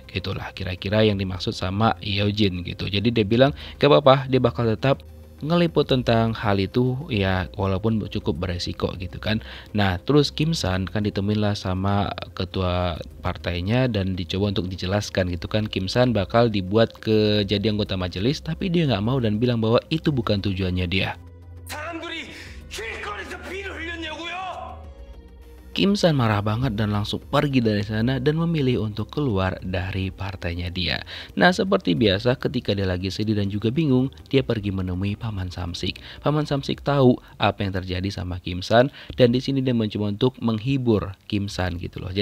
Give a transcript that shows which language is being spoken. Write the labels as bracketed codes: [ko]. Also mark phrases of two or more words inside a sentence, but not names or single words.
[id] Gitulah kira-kira yang dimaksud sama Yeojin gitu. Jadi dia bilang gak apa-apa, dia bakal tetap ngeliput tentang hal itu ya walaupun cukup beresiko gitu kan. Nah terus Kim San kan ditemuin lah sama ketua partainya dan dicoba untuk dijelaskan gitu kan. Kim San bakal dibuat ke jadi anggota majelis tapi dia nggak mau dan bilang bahwa itu bukan tujuannya dia. [ko] 사람들이 길거리에서 피를 흘렸냐고요? [id] Kim San marah banget dan langsung pergi dari sana dan memilih untuk keluar dari partainya dia. Nah seperti biasa ketika dia lagi sedih dan juga bingung, dia pergi menemui Paman Samsik. Paman Samsik tahu apa yang terjadi sama Kim San dan di sini dia mencoba untuk menghibur Kim San gitu loh.